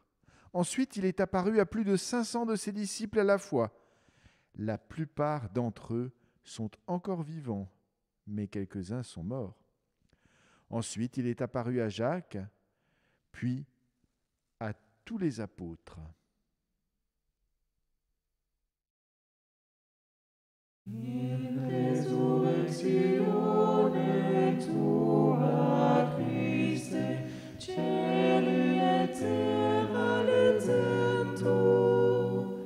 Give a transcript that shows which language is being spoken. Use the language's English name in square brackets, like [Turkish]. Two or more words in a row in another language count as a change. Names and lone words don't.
[French] Ensuite, il est apparu à plus de 500 de ses disciples à la fois. La plupart d'entre eux sont encore vivants, mais quelques-uns sont morts. Ensuite, il est apparu à Jacques, puis à tous les apôtres. [Latin] In resurrectione tua Christe, celi et terra lecento.